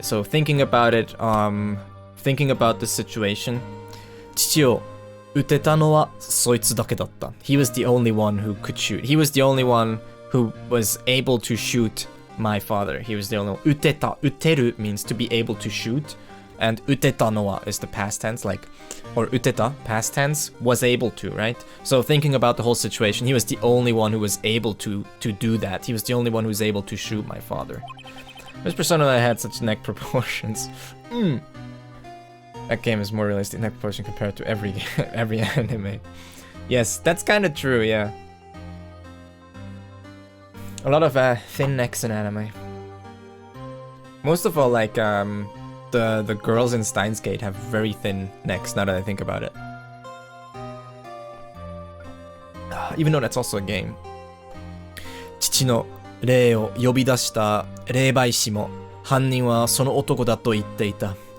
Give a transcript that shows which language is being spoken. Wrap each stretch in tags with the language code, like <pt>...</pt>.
<en>So thinking about it, thinking about the situation.</en> <ja>父を撃てたのはそいつだけだった.</ja> <en>He was the only one who could shoot. He was the only one who was able to shoot my father. He was the only one.</en> <ja>撃てた. 撃てる</ja> <en>means to be able to shoot. And</en> <ja>撃てたのは</ja> <en>is the past tense, like, or</en> <ja>撃てた,</ja> <en>past tense, was able to, right? So thinking about the whole situation, he was the only one who was able to do that. He was the only one who was able to shoot my father. This persona that had such neck proportions. That game is more realistic neck proportion compared to every anime. Yes, that's kind of true, yeah. A lot of thin necks in anime. Most of all, like, the girls in Steins Gate have very thin necks, now that I think about it. Even though that's also a game.</en> <ja>父の霊を呼び出した霊媒師も犯人はその男だと言っていた。</ja>